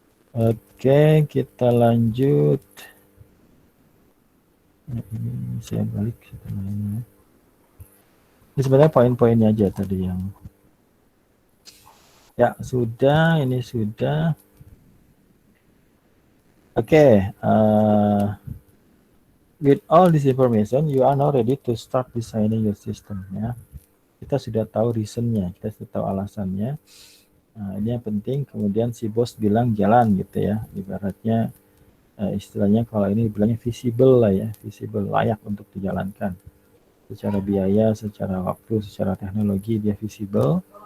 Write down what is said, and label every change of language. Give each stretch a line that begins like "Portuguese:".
Indonesian: Oke, kita lanjut. Ini saya balik setelahnya. Ini sebenarnya poin-poinnya aja tadi yang ya sudah, ini sudah.
English: Oke, with all this information, you are now ready to start designing your system.
Indonesian: Ya, kita sudah tahu reasonnya, kita sudah tahu alasannya. Nah, ini yang penting. Kemudian si bos bilang jalan gitu ya. Ibaratnya istilahnya kalau ini bilangnya visible lah ya, visible, layak untuk dijalankan. Secara biaya, secara waktu, secara teknologi dia visible.